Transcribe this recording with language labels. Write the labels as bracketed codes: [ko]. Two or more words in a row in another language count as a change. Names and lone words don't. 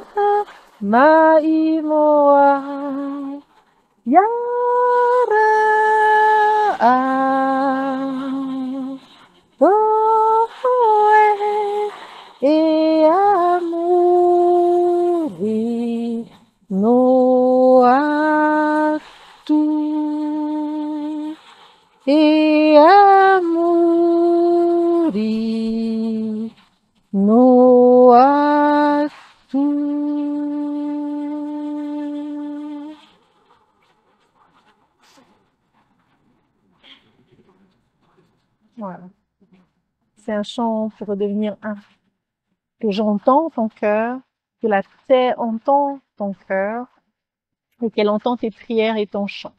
[ty] Yara Oe e amuri no atu e amuri no atu. [fr] Voilà. C'est un chant pour redevenir un. Que j'entends ton cœur, que la terre entend ton cœur, et qu'elle entend tes prières et ton chant.